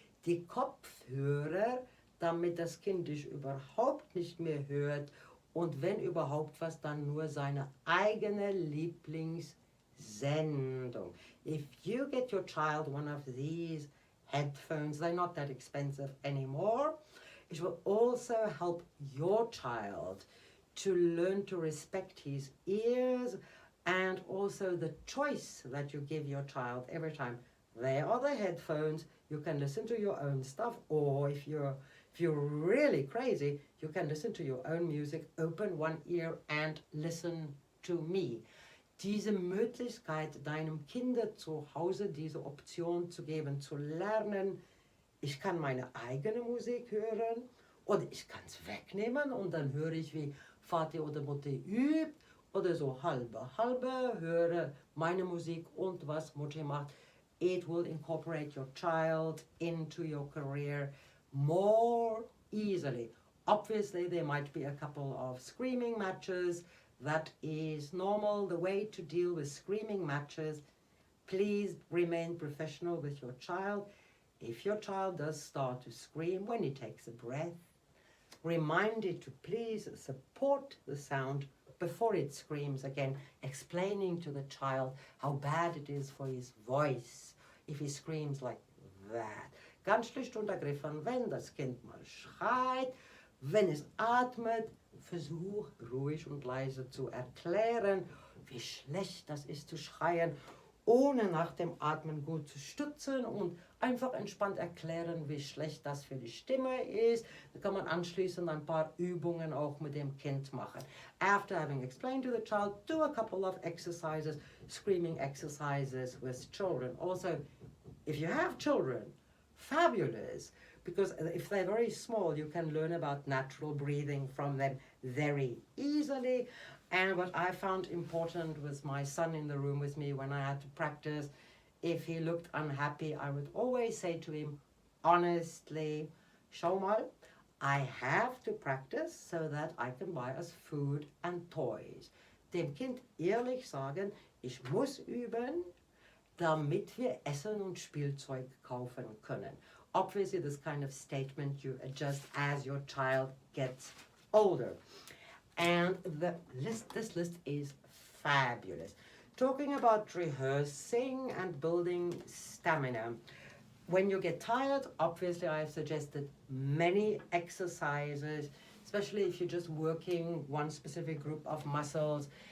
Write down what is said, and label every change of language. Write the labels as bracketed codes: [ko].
[de] Die Kopfhörer, damit das Kind dich überhaupt nicht mehr hört und wenn überhaupt was, dann nur seine eigene Lieblingssendung. [en] If you get your child one of these headphones, they're not that expensive anymore, it will also help your child to learn to respect his ears, and also the choice that you give your child every time. There are the headphones, you can listen to your own stuff, or if you're really crazy, you can listen to your own music, open one ear and listen to me. [de] Diese Möglichkeit, deinem Kind zu Hause diese Option zu geben, zu lernen, ich kann meine eigene Musik hören oder ich kann es wegnehmen und dann höre ich, wie Vati oder Mutti übt oder so halbe höre meine Musik und was Mutti macht. [en] It will incorporate your child into your career more easily. Obviously, there might be a couple of screaming matches. That is normal. The way to deal with screaming matches, please remain professional with your child. If your child does start to scream when he takes a breath, remind it to please support the sound before it screams again, explaining to the child how bad it is for his voice if he screams like that. [de] Ganz schlicht und ergriffen, wenn das Kind mal schreit, wenn es atmet, versuch ruhig und leise zu erklären, wie schlecht das ist zu schreien, ohne nach dem Atmen gut zu stützen und einfach entspannt erklären, wie schlecht das für die Stimme ist. Da kann man anschließend ein paar Übungen auch mit dem Kind machen. [en] After having explained to the child, do a couple of exercises, screaming exercises with children. Also, if you have children, fabulous, because if they're very small, you can learn about natural breathing from them very easily. And what I found important was my son in the room with me when I had to practice. If he looked unhappy, I would always say to him, honestly, [de] schau mal, [en] I have to practice so that I can buy us food and toys. [de] Dem Kind ehrlich sagen, ich muss üben, damit wir Essen und Spielzeug kaufen können. [en] Obviously, this kind of statement you adjust as your child gets older. And this list is fabulous. Talking about rehearsing and building stamina. When you get tired, obviously I've suggested many exercises, especially if you're just working one specific group of muscles.